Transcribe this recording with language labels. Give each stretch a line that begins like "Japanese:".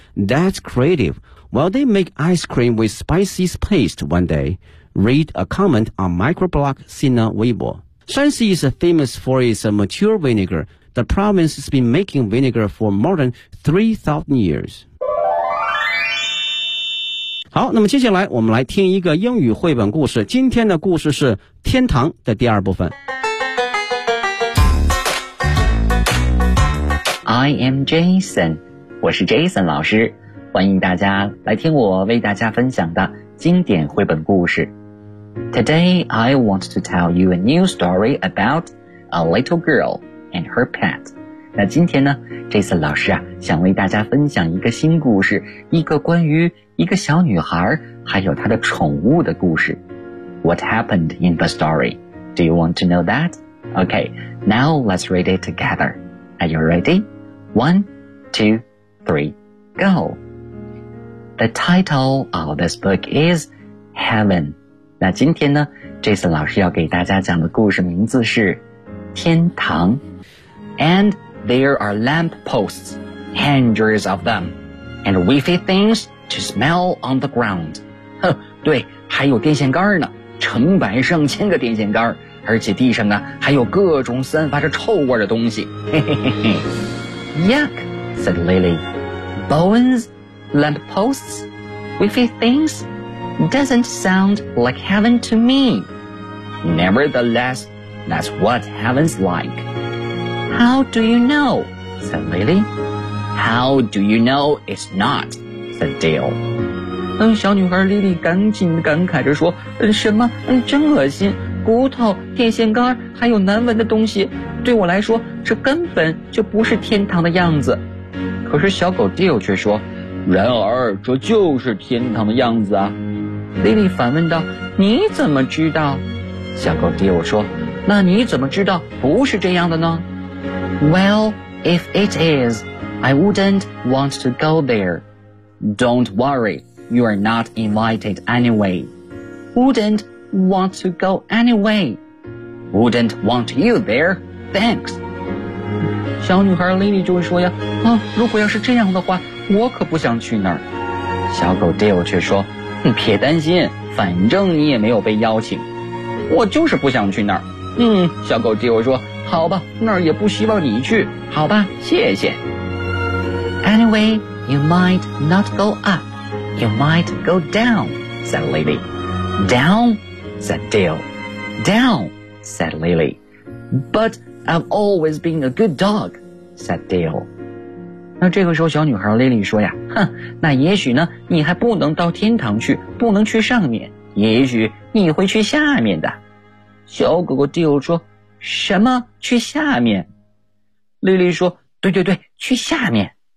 English: That's creative. Will they make ice cream with spicy paste one day? Read a comment on microblog Sina Weibo. Shanxi is famous for its mature vinegar. The province has been making vinegar for more than 3,000 years.
Chinese: 好，那么接下来我们来听一个英语绘本故事。今天的故事是天堂的第二部分。
English: I am Jason,
Chinese: 我是 Jason 老师，欢迎大家来听我为大家分享的经典绘本故事。
English: Today, I want to tell you a new story about a little girl and her pet.
Chinese: 那今天呢 ,Jason 老师啊，想为大家分享一个新故事，一个关于一个小女孩还有她的宠物的故事。
English: What happened in the story? Do you want to know that? Okay, now let's read it together. Are you ready? One, two, three, go! The title of this book is Heaven.
Chinese: 那今天呢 ,Jason 老师要给大家讲的故事名字是天堂。
English: And there are lamp posts, hundreds of them, and wavy things to smell on the ground.
Chinese: 对，还有电线杆呢，成百上千个电线杆。而且地上啊还有各种散发着臭味的东西。
English: Yuck, said Lily. Bones, lamp posts, wiffy things, doesn't sound like heaven to me. Nevertheless, that's what heaven's like. How do you know? Said Lily. How do you know it's not? Said Dale.
Chinese: 小女孩莉莉赶紧感慨着说什么真恶心，骨头、电线杆还有难闻的东西，对我来说这根本就不是天堂的样子。可是小狗 Dale 却说，然而这就是天堂的样子啊。莉莉反问道，你怎么知道？小狗 Dale 说，那你怎么知道不是这样的呢？
English: Well, if it is, I wouldn't want to go there. Don't worryYou are not invited anyway. Wouldn't want to go anyway. Wouldn't want you there. Thanks.
Chinese: 小女孩 Lily 就说呀，啊，如果要是这样的话，我可不想去那儿。小狗 Dale 却说，别担心，反正你也没有被邀请。我就是不想去那儿。小狗 Dale 说，好吧，那儿也不希望你去，好吧，谢谢。
English: Anyway, you might not go up, you might go down, said Lily. Down, said Dill. Down, said Lily. But I've always been a good dog, said Dill.
Chinese: 那这个时候小女孩 Lily 说呀，哼，那也许呢你还不能到天堂去，不能去上面，也许你会去下面的。小狗狗 Dill 说，什么去下面？ Lily 说，对对对，去下面。